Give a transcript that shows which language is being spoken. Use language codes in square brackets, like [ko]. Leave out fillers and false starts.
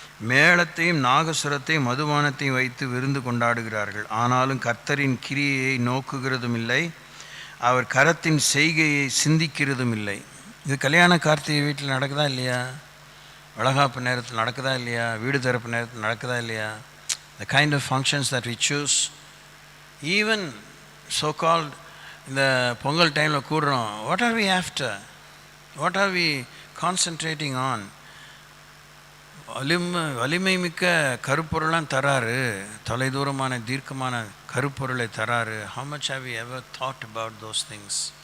[ta] மேளத்தையும் நாகசுரத்தையும் மதுபானத்தையும் வைத்து விருந்து கொண்டாடுகிறார்கள். ஆனாலும் கர்த்தரின் கிரியையை நோக்குகிறதும் இல்லை, அவர் கரத்தின் செய்கையை சிந்திக்கிறதும் இல்லை. இது கல்யாண கார்த்திகை வீட்டில் நடக்குதா இல்லையா? வளகாப்பு நேரத்தில் நடக்குதா இல்லையா? வீடு திறப்பு நேரத்தில் நடக்குதா இல்லையா? [en] The kind of functions that we choose, even so-called [ta] இந்த பொங்கல் டைமில் கூடுறோம். [en] What are we after? What are we concentrating on? [ta] வலிமை மிக்க கருப்பொருளாம் தராரு, தொலைதூரமான தீர்க்கமான கருப்பொருளை தராரு. [en] How much have we ever thought about those things?